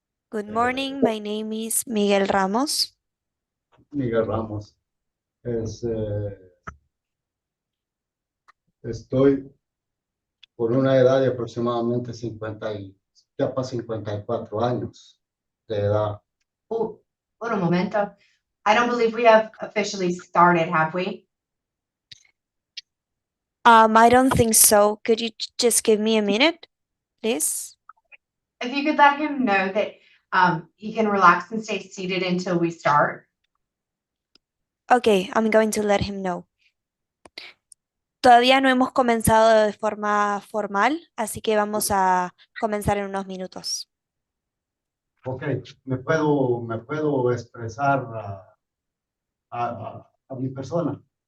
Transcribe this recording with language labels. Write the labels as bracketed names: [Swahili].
[English] Good morning, my name is Miguel Ramos. Miguel Ramos. [Spanish] Estoy por una edad de aproximadamente 54 años de edad. [English] Oh, little momento. I don't believe we have officially started, have we? I don't think so. Could you just give me a minute, please? If you could let him know that he can relax and stay seated until we start. Okay, I'm going to let him know. [Spanish] Todavía no hemos comenzado de forma formal, así que vamos a comenzar en unos minutos. Ok, me puedo expresar a mi persona.